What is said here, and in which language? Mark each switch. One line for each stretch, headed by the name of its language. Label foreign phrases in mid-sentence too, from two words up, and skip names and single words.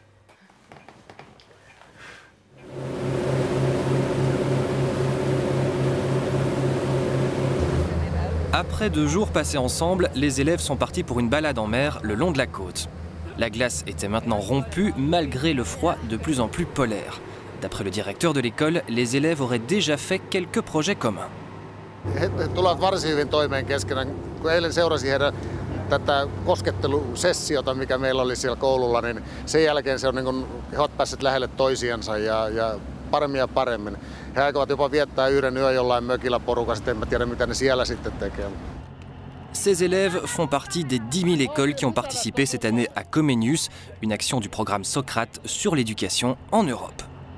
French: Après 2 jours passés ensemble, les élèves sont partis pour une balade en mer le long de la côte. La glace était maintenant rompue malgré le froid de plus en plus polaire. D'après le directeur de l'école, les élèves auraient déjà fait quelques projets communs.
Finnish: He tulevat varsin hyvin toimeen keskenään. Kun eilen seurasin heidän tätä koskettelusessiota, mikä meillä oli siellä koululla, niin sen jälkeen se on niin kuin, he ovat päässeet lähelle toisiansa ja paremmin ja paremmin. He aikovat jopa viettää yhden yön jollain mökillä porukassa, en mä tiedä mitä ne siellä sitten tekee.
French: Ces élèves font partie des 10 000 écoles qui ont participé cette année à Comenius, une action du programme Socrate sur l'éducation en Europe.